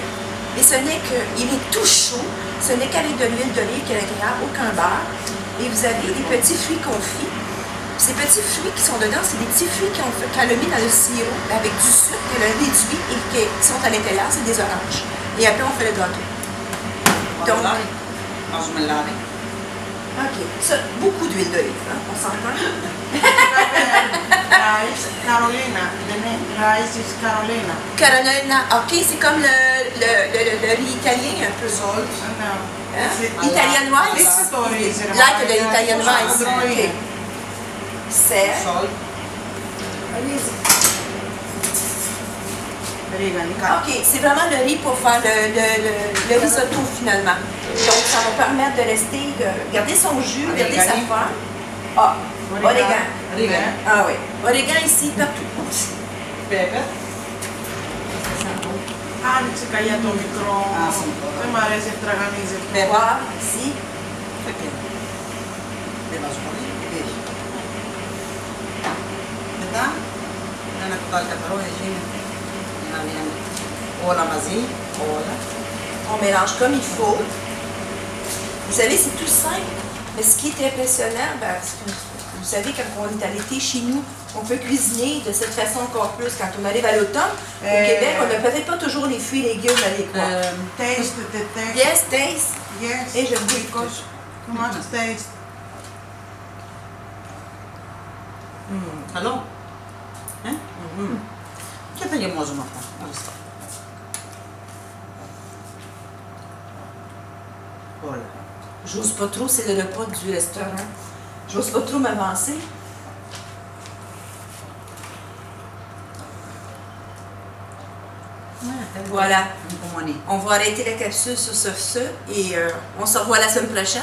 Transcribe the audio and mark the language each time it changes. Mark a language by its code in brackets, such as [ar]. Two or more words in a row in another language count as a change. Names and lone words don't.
[fr] Et ce n'est qu'il est tout chaud, ce n'est qu'avec de l'huile d'olive qui est à l'intérieur, aucun beurre. Et vous avez des petits fruits confits. Ces petits fruits qui sont dedans, c'est des petits fruits qu'elle a mis dans le sirop avec du sucre qu'elle a réduit et qui sont à l'intérieur, c'est des oranges. Et après, on fait le gâteau. Donc, [el] βάζουμε λάδι. [fr] ok, ça, beaucoup d'huile d'olive, hein, on s'entend. [en] Rice, Carolina. The name rice is Carolina. Carolina, [fr] ok, c'est comme le riz italien un peu. [en] Salt. No. Hein? Italian rice? This story is Like the Italian rice. [fr] Ok. Sel. [en] Salt. [fr] Allez-y. [el] Ρίγανη. [fr] Ok, c'est vraiment le riz pour faire le risotto finalement. Donc ça va permettre de rester, de garder son jus, garder sa forme. Ah, origan. Ah oui, origan ici partout. [en] Πέπερ. [el] Άνοιξε καλιά το μικρό. Δεν μ' αρέσει, τραγανίζεται. [fr] Poivre ici. [el] Δεν βάζω πολύ. Μετά, ένα κουτάλι καθαρό, έτσι, για να βγαίνει όλα μαζί, όλα. [fr] On mélange comme il faut. Vous savez, c'est tout simple. Mais ce qui est impressionnant, ben, vous savez, quand on est à l'été chez nous, on peut cuisiner de cette façon encore plus. Quand on arrive à l'automne, au Québec, on n'a peut-être pas toujours les fruits et légumes adéquats. [en] Taste the taste. Yes, taste. Yes. [fr] Et je goûte. [en] Because too much taste. [el] Καλό. Και θα γεμώζουμε αυτά. Μάλιστα. Όλα. [fr] J'ose pas trop, c'est le repas du restaurant. J'ose pas trop m'avancer. Voilà. On va arrêter la capsule sur ce et on se revoit la semaine prochaine.